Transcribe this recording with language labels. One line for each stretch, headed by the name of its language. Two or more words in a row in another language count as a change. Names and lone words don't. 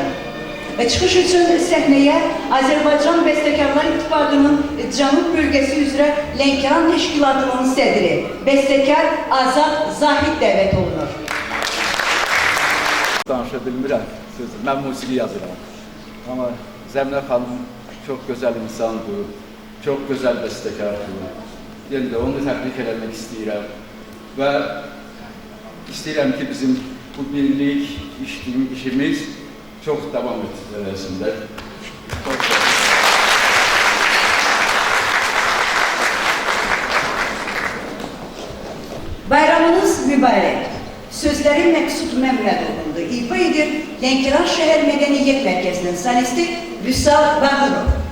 Azerbaijani: Çıxış üçün səhnəyə Azərbaycan Bəstəkarlar İttifaqının Cənub bölgəsi üzrə Lənkəran Təşkilatının sədri, bəstəkar Azad Zahid dəvət olunur. Danışa bilmirəm, mən musiqi yazıram.
Turkish: Amma Zəminə xanım çok güzel insandır, çok güzel bestekardır. Yani de onu tebrik etmek istedim. Ve istedim ki bizim bu birlik işimiz çok devam etsin.
Azerbaijani: Bayramınız mübarək. Sözləri Məqsud Məmmədovundur. İfa edir Lənkəran Şəhər Mədəniyyət Mərkəzinin solisti Vüsal Bağırov.